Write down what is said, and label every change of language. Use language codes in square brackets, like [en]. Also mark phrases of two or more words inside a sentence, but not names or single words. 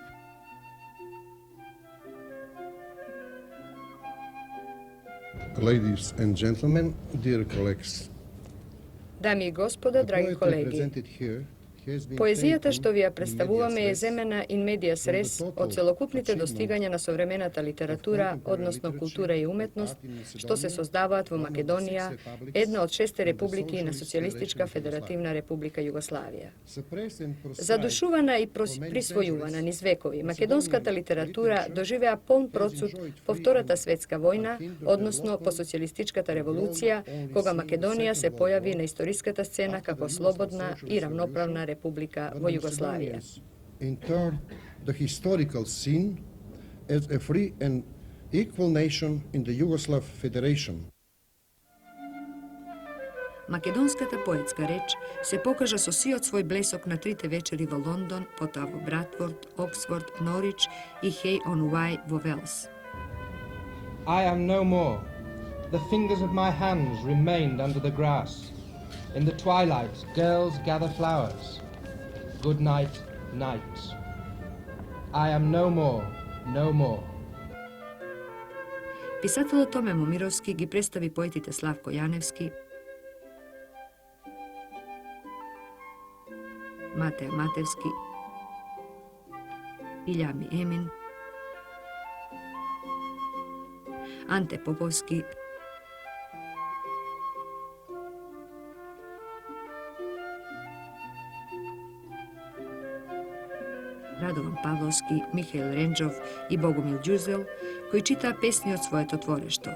[en] Ladies and gentlemen, dear colleagues. [mk] Дами и господа, драги колеги, поезијата што ви ја представуваме е земена [la] in medias res [mk] од целокупните достигања на современата литература, односно култура и уметност, што се создаваат во Македонија, една од 6 републики на Социјалистичка федеративна република Југославија. Задушувана и присвојувана низ векови, македонската литература доживеа полн процут по Втората светска војна, односно по Социјалистичката револуција, кога Македонија се појави на историската сцена како слободна и рамноправна република во Југославија. [en] Entered the historical scene as a free and equal nation in the Yugoslav Federation. [mk] Македонската поетска реч се покажа со сиот свој блесок на 3 вечери во Лондон, потоа во Братфорд, Оксфорд, Норич и Хей он Уај во Велс. [en] I am no more. The fingers of my hands remained under the grass. In the twilight, girls gather flowers. Good night, night. I am no more, no more. [mk] Писателот Томе Момировски ги представи поетите Славко Јаневски, Матеј Матевски, Илјами Емин, Анте Поповски, Радован Павловски, Михаил Ренџов и Богомил Ѓузел, кои читаа песни од своето творешто.